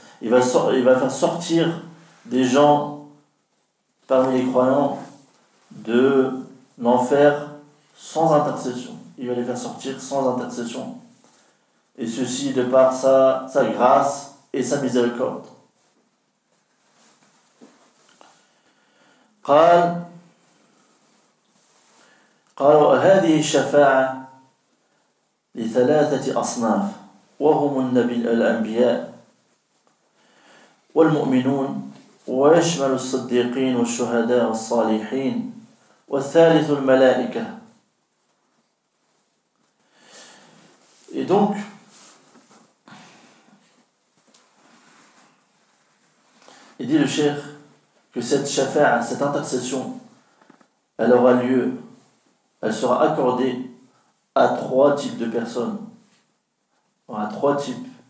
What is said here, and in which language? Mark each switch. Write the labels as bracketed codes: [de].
[fr] Il va faire sortir des gens parmi les croyants de l'enfer sans intercession. Il va les faire sortir sans intercession. Et ceci de par sa grâce et sa miséricorde. [ar] قال هذه الشفاعة لثلاثة أصناف وهم الأنبياء والمؤمنون ويشمل الصديقين والشهداء والصالحين والثالث الملائكة. [fr] Et donc il dit le cheikh que cette shafa'a, cette intercession, elle aura lieu, elle sera accordée à 3 types de personnes. À 3 types.